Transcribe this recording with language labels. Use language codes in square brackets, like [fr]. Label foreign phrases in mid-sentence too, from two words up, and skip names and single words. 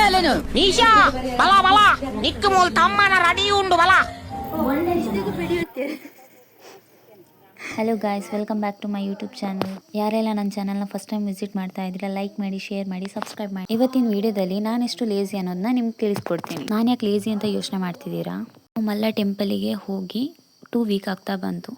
[en] నిషా బలా బలా నిక్కు మూల్ తమ్మన రెడీ ఉండు బలా. hello guys, welcome back to my YouTube channel. [kn] ಯಾರೆಲ್ಲ ನನ್ನ ಚಾನಲ್ನ [en] first time visit [kn] ಮಾಡ್ತಾ ಇದ್ದೀರಾ, ಲೈಕ್ ಮಾಡಿ, ಶೇರ್ ಮಾಡಿ, ಸಬ್ಸ್ಕ್ರೈಬ್ ಮಾಡಿ. ಇವತ್ತಿನ ವಿಡಿಯೋದಲ್ಲಿ ನಾನೆಷ್ಟು ಲೇಸಿ ಅನ್ನೋದನ್ನ ನಿಮ್ಗೆ ತಿಳಿಸ್ಕೊಡ್ತೀನಿ. ನಾನು ಯಾಕೆ ಲೇಸಿ ಅಂತ ಯೋಚನೆ ಮಾಡ್ತಿದ್ದೀರಾ? ಮಲ್ಲ ಟೆಂಪಲಿಗೆ ಹೋಗಿ 2 ವೀಕ್ ಆಗ್ತಾ ಬಂತು.